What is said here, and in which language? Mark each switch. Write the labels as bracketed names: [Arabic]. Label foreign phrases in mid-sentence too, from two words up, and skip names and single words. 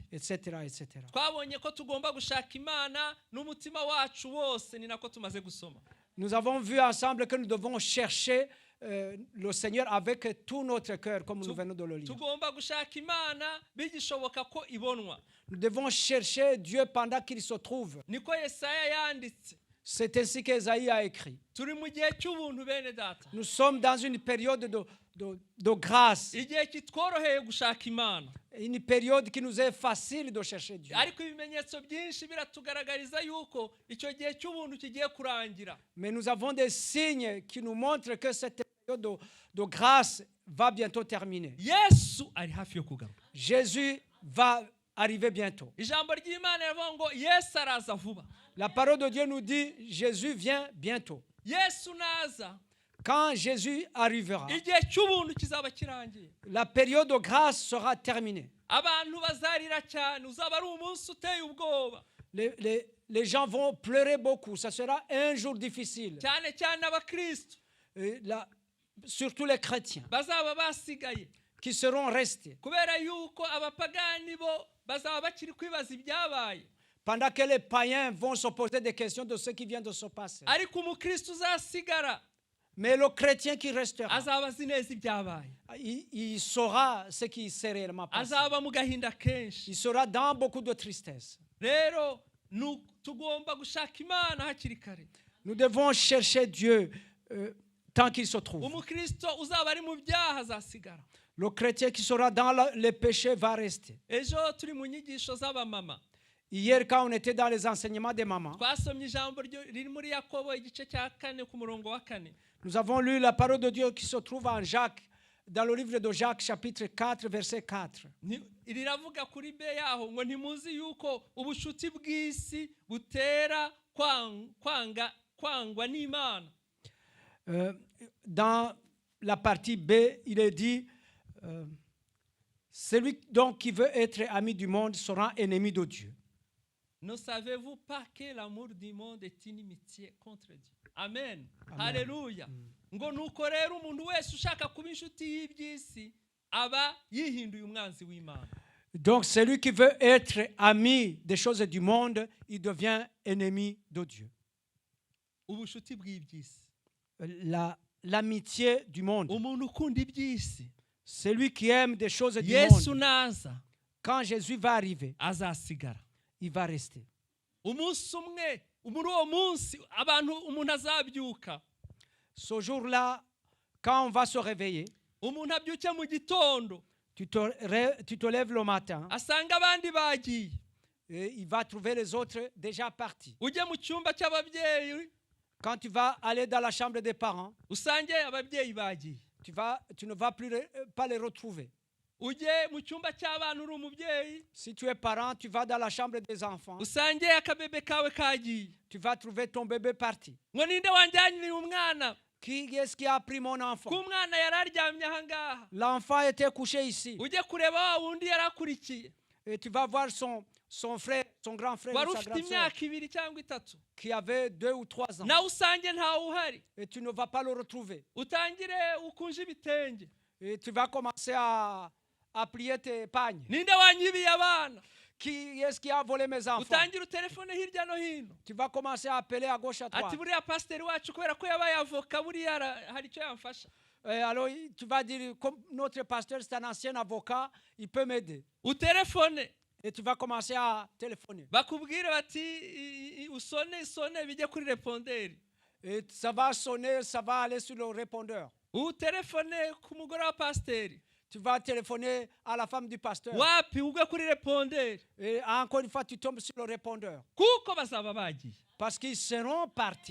[French] Etc. etc. [Kinyarwanda] Twabonye ko tugomba gushaka Imana n'umutima wacu wose, ni nako tumaze gusoma. [French] Nous avons vu ensemble que nous devons chercher le Seigneur avec tout notre cœur, comme nous venons de le lire. [Kinyarwanda] tugomba gushaka Imana bigishoboka ko ibonwa. [French] Nous devons chercher Dieu pendant qu'il se trouve. [Kinyarwanda] Niko Yesaya yanditse. [French] C'est ainsi qu'Ésaïe a écrit. [Kinyarwanda] Turi mu gihe cy'ubuntu bene data. [French] Nous sommes dans une période de grâce, [Kinyarwanda] Igihe kitworoheye gushaka Imana. [French] une période qui nous est facile de chercher Dieu. [Kinyarwanda] Ariko ibimenyetso byinshi biratugaragariza yuko icyo gihe cy'ubuntu kigiye kurangira. [French] Mais nous avons des signes qui nous montrent que cette période de grâce va bientôt terminer. [Kinyarwanda] Yesu ari hafi yo kugaruka. [French] Jésus va arriver bientôt. [Kinyarwanda] Ijambo ry'Imana rivuga ngo Yesu araza vuba. [French] La parole de Dieu nous dit Jésus vient bientôt. [Kinyarwanda] Yesu naza, [French] Quand Jésus arrivera, [Kinyarwanda] igihe cy'ubuntu kizaba kirangiye. [French] la période de grâce sera terminée. [Kinyarwanda] Abantu bazarira cyane, uzaba ari umunsi uteye ubwoba. [French] Les gens vont pleurer beaucoup. Ça sera un jour difficile. [Kinyarwanda] Cyane cyane abakristo [French] Surtout les chrétiens [Kinyarwanda] bazaba basigaye. [French] qui seront restés. [Kinyarwanda] Kubera yuko abapagani bo bazaba bakiri kwibaza ibyabaye. [French] Pendant que les païens vont se poser des questions de ce qui vient de se passer. [Kinyarwanda] Ariko umukristo uzasigara [French] Mais le chrétien qui restera, [Kinyarwanda] azaba azi neza ibyabaye. [French] il saura ce qui s'est réellement passé. [Kinyarwanda] Azaba mu gahinda kenshi. [French] Il sera dans beaucoup de tristesse. [Kinyarwanda] Rero tugomba gushaka Imana hakiri kare. [French] Nous devons chercher Dieu tant qu'il se trouve. [Kinyarwanda] Umukristo uzaba ari mu byaha azasigara. [French] Le chrétien qui sera dans les péchés va rester. [Kinyarwanda] Ejo turi mu nyigisho z'abamama. [French] Hier, quand on était dans les enseignements des mamans, [Kinyarwanda] Twasomye ijambo riri muri Yakobo igice cya 4 ku murongo wa 4. [French] nous avons lu la parole de Dieu qui se trouve en Jacques, dans le livre de Jacques, chapitre 4, verset 4. [Kinyarwanda] Riravuga kuri be yaho ngo ntimuzi yuko ubushuti bw'isi butera kwangwa n'Imana. [French] Dans la partie B, il est dit celui donc qui veut être ami du monde sera ennemi de Dieu. Ne savez-vous pas que l'amour du monde est inimitié contre Dieu? Amen. Haleluya. [Kinyarwanda] Ngo nuko rero umuntu wese ushaka kuba inshuti y'iby'isi aba yihinduye umwanzi w'Imana. [French] Donc celui qui veut être ami des choses du monde, il devient ennemi de Dieu. [Kinyarwanda] Ubushuti bw'iby'isi. [French] L'amitié du monde. [Kinyarwanda] Umuntu ukunda iby'isi. [French] Celui qui aime des choses du [Kinyarwanda] Yesu [French] monde. [Kinyarwanda] naza. [French] Quand Jésus va arriver, [Kinyarwanda] azasigara. [French] Il va rester. [Kinyarwanda] Umunsi umwe, muri uwo munsi abantu umuntu azabyuka. [French] Ce jour-là, quand on va se réveiller, [Kinyarwanda] umuntu abyuke mu gitondo. [French] Tu te lèves le matin. [Kinyarwanda] Asanga abandi bagiye. [French] Et il va trouver les autres déjà partis. [Kinyarwanda] Ujye mu cyumba cy'ababyeyi. [French] Quand tu vas aller dans la chambre des parents, [Kinyarwanda] usange ababyeyi bagiye. [French] Tu ne vas pas les retrouver. [Kinyarwanda] Ujye mu cyumba cy'abana uri umubyeyi. [French] Si tu es parent, tu vas dans la chambre des enfants. [Kinyarwanda] Usange akabebe kawe kagiye. [French] Tu vas trouver ton bébé parti. [Kinyarwanda] Ngo ninde wanjyanye umwana? [French] Qui est-ce qui a pris mon enfant? [Kinyarwanda] Kumwana yararyamye ahangaha. [French] L'enfant était couché ici. [Kinyarwanda] Ujye kureba wundi yarakurikiye. [French] Et tu vas voir son frère, son grand frère ou sa grande sœur qui avait 2 ou 3 ans. [Kinyarwanda] Na usange ntawe uhari. [French] Et tu ne vas pas le retrouver. [Kinyarwanda] Utangire ukunje ibitenge. [French] Et tu vas commencer à plier tes pagnes. [Kinyarwanda] Ninde wanyibiye abana? [French] Qui est-ce qui a volé mes enfants? [Kinyarwanda] Utangire telefone hirya no hino. [French] Tu vas commencer à appeler à gauche à droite. [Kinyarwanda] Ati buriya pasteur wacu kubera ko yabaye avoka buriya hari icyo yamfasha. [French] Alors tu vas dire comme notre pasteur c'est un ancien avocat, il peut m'aider. [Kinyarwanda] Ou téléphone. [French] Et tu vas commencer à téléphoner. [Kinyarwanda] Bakubwire bati usone bijye kuri répondeur. [French] Et ça va sonner, ça va aller sur le répondeur. Ou téléphone [Kinyarwanda] ku mugore wa pasteur. [French] Tu vas téléphoner à la femme du pasteur. [Kinyarwanda] Wapi ugwe kuri répondeur. [French] Et encore une fois tu tombes sur le répondeur. [Kinyarwanda] Kuko bazaba bagiye. [French] Parce qu'ils seront partis.